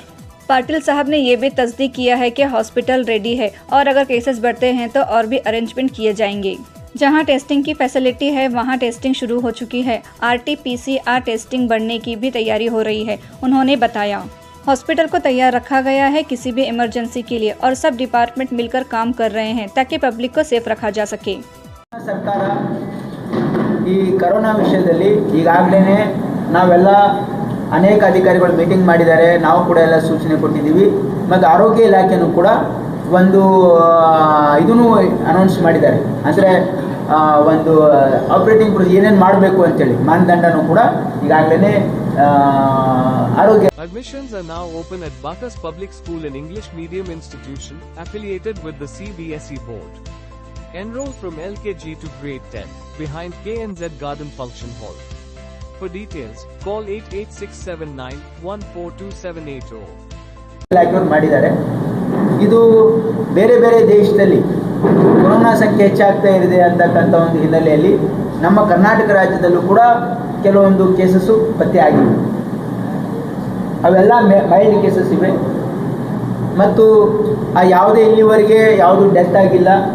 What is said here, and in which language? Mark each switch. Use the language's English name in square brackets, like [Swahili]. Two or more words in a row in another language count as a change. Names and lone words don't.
[Hindi] पाटिल साहब ने ये भी तस्दीक किया है कि हॉस्पिटल रेडी है [English] cases [Hindi] बढ़ते हैं तो और भी अरेंजमेंट किए जाएंगे। जहां टेस्टिंग की फैसिलिटी है वहां टेस्टिंग शुरू हो चुकी है। [English] testing [Hindi] बढ़ने की भी तैयारी हो रही है। उन्होंने बताया, हॉस्पिटल को तैयार रखा गया है किसी भी इमरजेंसी के लिए और सब डिपार्टमेंट मिलकर काम कर रहे हैं ताकि पब्लिक को सेफ रखा जा सके। [Kannada] ಸರ್ಕಾರ ಈ ಕರೋನಾ ವಿಷಯದಲ್ಲಿ ಈಗಾಗಲೇ ನಾವೆಲ್ಲ ಅನೇಕ ಅಧಿಕಾರಿಗಳು ಮೀಟಿಂಗ್ ಮಾಡಿದ್ದಾರೆ, ನಾವು ಕೂಡ ಎಲ್ಲ ಸೂಚನೆ ಕೊಟ್ಟಿದ್ದೀವಿ ಮತ್ತು ಆರೋಗ್ಯ ಇಲಾಖೆನೂ ಕೂಡ ಒಂದು ಇದನ್ನು ಅನೌನ್ಸ್ ಮಾಡಿದ್ದಾರೆ, ಅಂದರೆ ಒಂದು [English] operating procedure [Kannada] ಏನೇನು ಮಾಡಬೇಕು ಅಂತೇಳಿ ಮಾನದಂಡನೂ ಕೂಡ ಈಗಾಗಲೇ ಆರೋಗ್ಯ. [English] Admissions are now open at Bacchus Public School, an English medium institution affiliated with the CBSE board. Enroll from LKG to grade 10 behind KNZ Garden Function Hall. For details, call 8867914278. [Kannada] ಇಲಾಖೆಯವರು ಮಾಡಿದ್ದಾರೆ. ಇದು ಬೇರೆ ಬೇರೆ ದೇಶದಲ್ಲಿ ಕೊರೋನಾ ಸಂಖ್ಯೆ ಹೆಚ್ಚಾಗ್ತಾ ಇದೆ ಅಂತಕ್ಕಂಥ ಒಂದು ಹಿನ್ನೆಲೆಯಲ್ಲಿ ನಮ್ಮ ಕರ್ನಾಟಕ ರಾಜ್ಯದಲ್ಲೂ ಕೂಡ ಕೆಲವೊಂದು ಕೇಸಸ್ಸು ಪತ್ತೆ ಆಗಿವೆ. ಅವೆಲ್ಲ [English] mild cases [Kannada] ಇವೆ ಮತ್ತು ಯಾವುದೇ ಇಲ್ಲಿವರೆಗೆ ಯಾವುದು ಡೆತ್ ಆಗಿಲ್ಲ.